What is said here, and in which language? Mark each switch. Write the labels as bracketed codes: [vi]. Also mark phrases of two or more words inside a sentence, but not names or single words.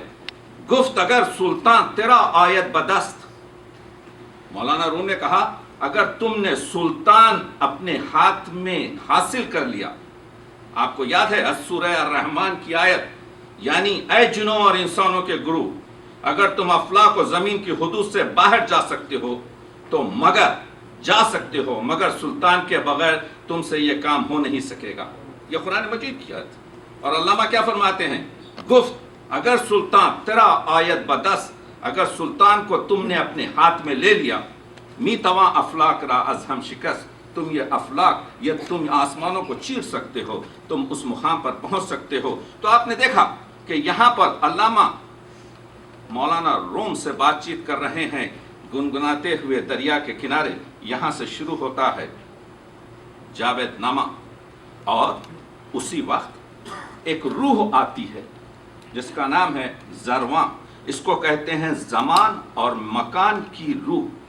[fa] گفت اگر سلطان تیرا آیت بدست، [ur] مولانا روم نے کہا اگر تم نے سلطان اپنے ہاتھ میں حاصل کر لیا، آپ کو یاد ہے سورہ الرحمن کی آیت، یعنی اے جنوں اور انسانوں کے گروہ، اگر تم افلاک و زمین کی حدود سے باہر جا سکتے ہو تو جا سکتے ہو، مگر سلطان کے بغیر تم سے یہ کام ہو نہیں سکے گا۔ یہ قرآن مجید کی آیت، اور علامہ کیا فرماتے ہیں؟ [fa] گفت اگر سلطان تیرا آیت بدس، [ur] اگر سلطان کو تم نے اپنے ہاتھ میں لے لیا، [fa] می تواں افلاک را از ہم شکست، [ur] تم یہ افلاک، یہ تم آسمانوں کو چیر سکتے ہو، تم اس مقام پر پہنچ سکتے ہو۔ تو آپ نے دیکھا کہ یہاں پر علامہ مولانا روم سے بات چیت کر رہے ہیں، گنگناتے ہوئے دریا کے کنارے۔ یہاں سے شروع ہوتا ہے جاوید نامہ، اور اسی وقت ایک روح آتی ہے جس کا نام ہے ذرواں، اس کو کہتے ہیں زمان اور مکان کی روح۔